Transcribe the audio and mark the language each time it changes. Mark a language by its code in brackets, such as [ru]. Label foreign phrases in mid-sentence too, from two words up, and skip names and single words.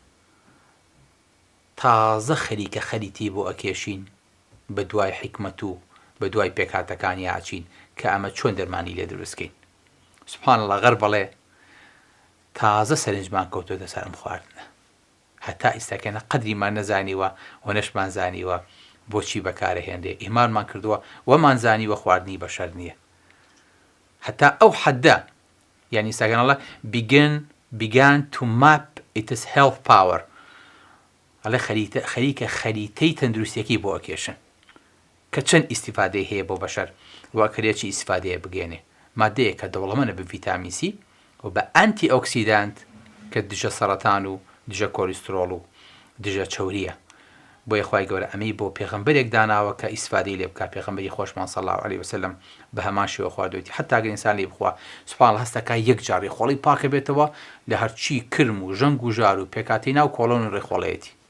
[ckb] تازە خەریکە خەریتی بۆ ئەکێشین بە دوای حکمت و بە دوای پێکهاتەکانی ئاچین کە ئەمە چۆن دەرمانی لێ دروستکەین [ar] سوبحان الله [ckb] غەرب بەڵێ تازە سەرنجمان کەوتۆتە سەر ئەم خواردنە هەتا ئێستاکەنە قەدریمان نەزانیوە و نەشمان زانیوە بۆچی بەکارەهێندێ ئیمانمان کردووە وەمان زانیوە خواردنی بەشەر نییە هەتا ئەو حەددە یعنی ئێستاکەنەڵە [en] began to map its health power [ckb] ئەڵێ خەریکە خەریتەی تەندروستیەکەی بۆ ئەکێشن کە چەند ئیستیفادەی هەیە بۆ بەشەر واکرێکی ئیستیفادەیە بگێنێ مادەیە کە دەوڵەمەنە بە ڤیتامین سی و بە ئەنتی ئۆکسیدانت کە دژە سەرەتان و دژە کۆلیسترۆڵ و دژە چەوریە بۆیە خوای گەورە ئەمەی بۆ پێغەمبەرێک داناوە کە ئیسفادەی لێ بکات پێغەمبەری خۆشمان [ar] صلی الله علیه وسلم [ckb] بە هەمان شێوە خواردوێتی حتا ئەگەر ئینسان لێ بخوا [ar] سوبحان الله [ckb] هەستەکە یەک جار ڕێخۆڵی پاکە بێتەوە لە هەرچی کرم و ژەنگ و ژار و پێکاتی ناو کۆڵۆن و ڕێخۆڵەیەتی